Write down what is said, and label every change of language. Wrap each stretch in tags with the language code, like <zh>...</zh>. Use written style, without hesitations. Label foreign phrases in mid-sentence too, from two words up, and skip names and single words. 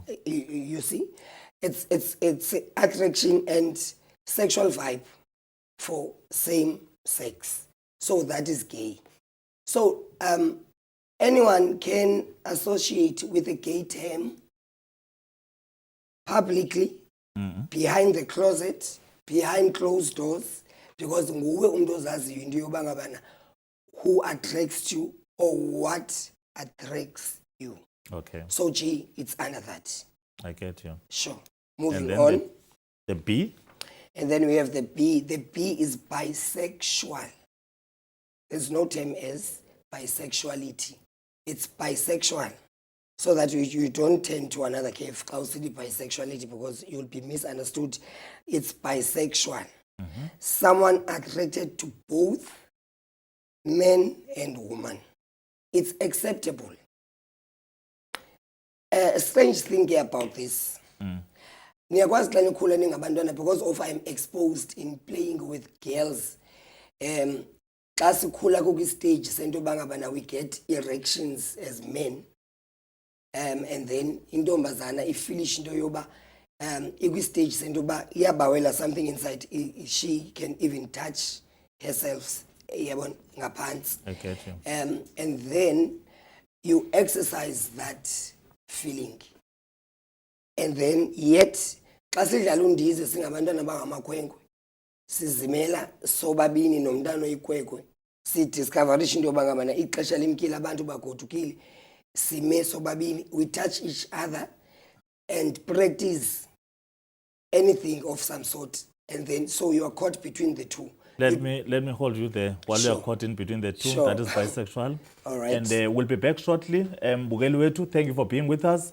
<en>You see, it's attraction and sexual vibe for same sex. So that is gay. So anyone can associate with a gay term publicly, behind the closet, behind closed doors, because</en> <xh>nguwe umuntu ozaziyo into yoba ngabana</xh> <en>who attracts you or what attracts you. Okay, So G, it's under that. I get you. Sure. And Moving then on. the B. And then we have the B. The B is bisexual. There's no term as bisexuality. It's bisexual. So that you don't turn to another cave, bisexuality, because you'll be misunderstood. It's bisexual. Someone attracted to both men and women. It's acceptable. A strange thing here about this.</en> <xh>Niyakwazi xa nikhula ningabantwana</xh> <en>because of I'm exposed in playing with girls.</en> <xh>Xa sikhula kukwi-stage sento yoba ngabana</xh> <en>we get erections as men. And then</en> <xh>intombazana ifilish into yoba ikwi-stage sento yoba iyabawela</xh> <en>something inside. She can even touch herself</en> <xh>yabona ngaphansi.</xh> <en>I get you. And then you exercise that feeling. And then yet</en> <xh>xa sidlala undize singabantwana bangamakhwenkwe sizimela sobabini nomntana oyikwekwe sidiscoverisha into yoba ngabana ixesha limkile abantu bagodukile sime sobabini,</xh> <en>we touch each other and practice anything of some sort, and then so you are caught between the two. Let me hold you there while you are Sure. caught in between the two. Sure. That is bisexual. All right. And we'll be back shortly.</en> <xh>Bugeli wetu,</xh> <en>thank you for being with us.</en>